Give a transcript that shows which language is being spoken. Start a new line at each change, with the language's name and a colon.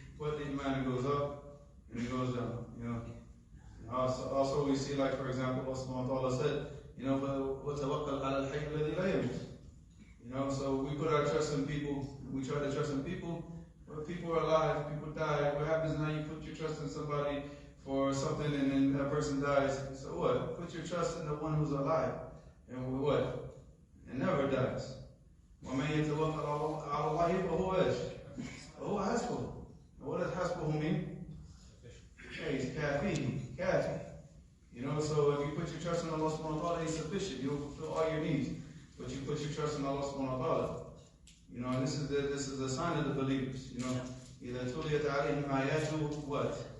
English: But the Iman goes up and it goes down, Also we see, like, for example, Allah subhanahu wa ta'ala said,
Arabic: وَتَوَكَّلْ عَلَى الْحَيِّ الَّذِي لَا يَمُوتُ.
English: So we put our trust in people, we try to trust in people, but people are alive, people die. What happens now? You put your trust in somebody for something and then that person dies. So what? Put your trust in the one who's alive. And what? It never dies.
Arabic: وَمَنْ يَتَوَكَّلْ عَلَى اللَّهِ فَهُوَ حَسْبُهُ.
English: what does hasbuhu mean? Yeah, he's kafi. You know, so if you put your trust in Allah subhanahu wa ta'ala, He's sufficient. You'll fulfill all your needs. But you put your trust in Allah subhanahu wa ta'ala. You know, and this is the sign of the believers. You know,
Arabic: إِذَا تُلِيَتْ عَلَيْهِمْ آيَاتُهُ
English: what?